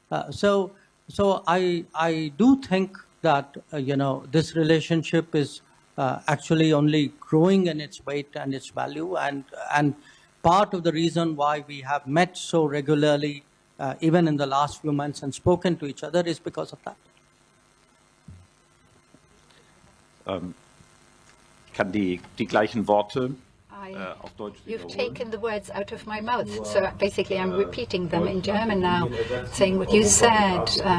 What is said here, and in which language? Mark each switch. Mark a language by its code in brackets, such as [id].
[en] So I do think that, this relationship is actually only growing in its weight and its value. And part of the reason why we have met so regularly, even in the last few months, and spoken to each other is because of that. [de] Kann die gleichen Worte auf Deutsch wiederholen. [en] You've taken the words out of my mouth, so basically I'm repeating them in German now, saying what you said.